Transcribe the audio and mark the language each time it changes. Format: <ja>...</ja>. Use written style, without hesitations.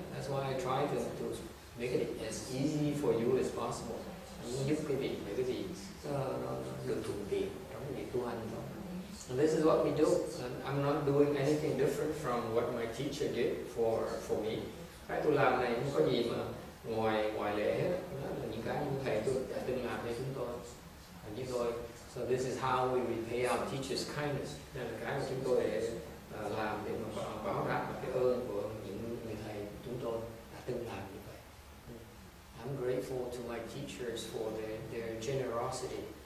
<en>That's why I try to make it as easy for you as possible.</en> <vi>Muốn giúp quý vị để quý vị nó được thuận tiện trong việc tu hành đó.</vi> <en>And this is what we do. And I'm not doing anything different from what my teacher did for me.</en> <vi>Cái tôi làm này không có gì mà ngoài lễ hết. Đó là những cái như thầy tôi đã từng làm cho chúng tôi.</vi> <en>So this is how we repay our teachers' kindness.</en> <vi>Đây là cái mà chúng tôi để làm để mà báo đáp cái ơn của những người thầy chúng tôi đã từng làm như vậy.</vi> <en>I'm grateful to my teachers for their generosity.</en>